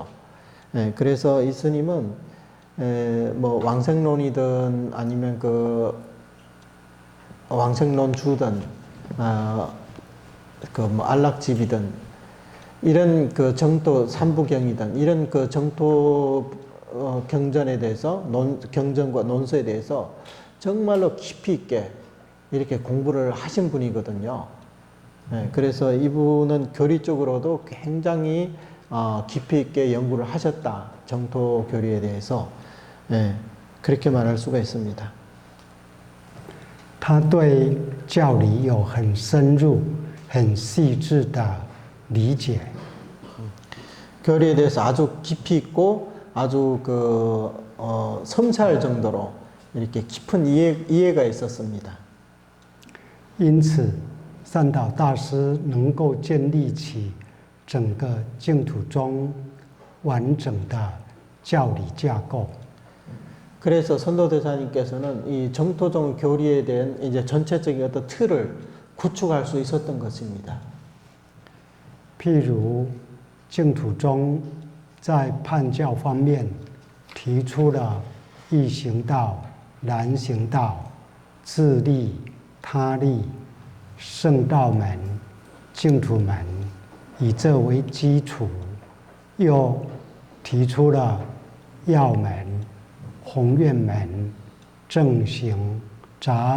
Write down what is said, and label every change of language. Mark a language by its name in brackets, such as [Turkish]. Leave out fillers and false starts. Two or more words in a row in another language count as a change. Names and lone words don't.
[Korean] 예, 그래서 이 스님은 뭐 왕생론이든 아니면 그 왕생론 주든 그 뭐 안락집이든 이런 그 정토 삼부경이든 이런 그 정토 경전에 대해서 경전과 논서에 대해서 정말로 깊이 있게 이렇게 공부를 하신 분이거든요. 네, 그래서 이분은 교리 쪽으로도 굉장히 깊이 있게 연구를 하셨다. 정토 교리에 대해서 네, 그렇게 말할 수가 있습니다. [Chinese] 他对教理有很深入、很细致的理解。 [Korean] 교리에 대해서 아주 깊이 있고 아주 그 섬세할 정도로 이렇게 깊은 이해가 있었습니다. [Chinese] 因此，善导大师能够建立起整个净土宗完整的教理架构。 [Korean] 그래서 선도대사님께서는 이 정토종 교리에 대한 이제 전체적인 어떤 틀을 구축할 수 있었던 것입니다. [Chinese] 譬如净土宗在判教方面提出了易行道、难行道、自利、他利、圣道门、净土门，以这为基础，又提出了要门、弘愿门、正行、杂